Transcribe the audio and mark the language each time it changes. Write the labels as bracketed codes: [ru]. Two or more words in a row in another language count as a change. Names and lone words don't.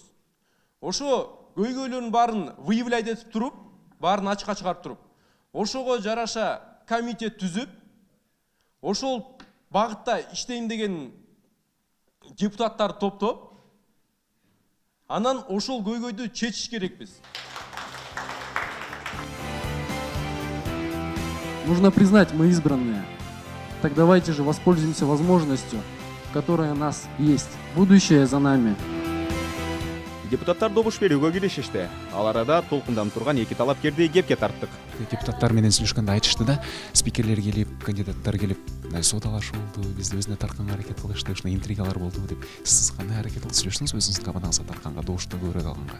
[ky] Ошо көйгөйлөрдүн баарын выявлять этип туруп, баарын ачыкка чыгарып туруп, ошого жараша комитет түзүп, ошол багытта иштейм деген депутаттарды топтоп, анан ошол көйгөйдү чечиш керекпиз. [ru] Нужно признать, мы избранные. Так давайте же воспользуемся возможностью, которая у нас есть. Будущее за нами. [ky] Депутаттар добуш берүүгө киришишти. Ал арада толкунданып турган эки талапкерди кепке тарттык. Депутаттар менен сүйлөшкөндө айтышты да, спикерлер келип, кандидаттар келип, соодалашуу болду, бизди өзүнө тартканга аракет кылышты, ушундай интригалар болду деп. Сиз кандай аракет кылып сүйлөштүңүз өзүңүздүн командаңызга тартканга, добушту көбүрөөк алганга?